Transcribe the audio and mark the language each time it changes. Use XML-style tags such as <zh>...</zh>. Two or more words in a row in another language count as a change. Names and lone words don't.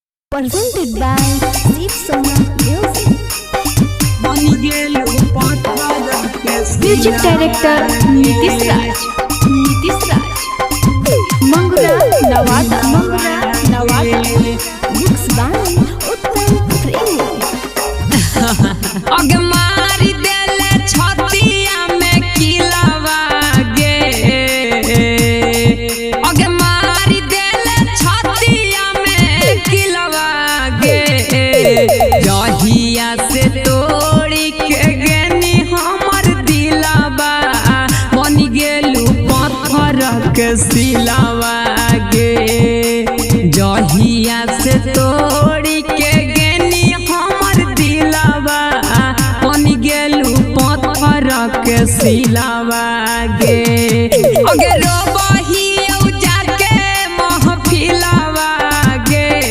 <en>presented by Deep Sona Music. Music director Nitish Raj. Mangura Nawada. Books by Uttam Premi.</en> <mag>अग मारी देले छतिया में किलावा गे अग मारी देले छतिया में किलावा गे जहिया से तोड़ी के गेनी हमर दिलावा बन गेलू पत्थर के सिलावा गे जहिया से तोड़ी के गेनी हमर दिलावा बन गेलू पत्थर के सिलावा गे अगे रोबही जाके महफिलावा गे</mag>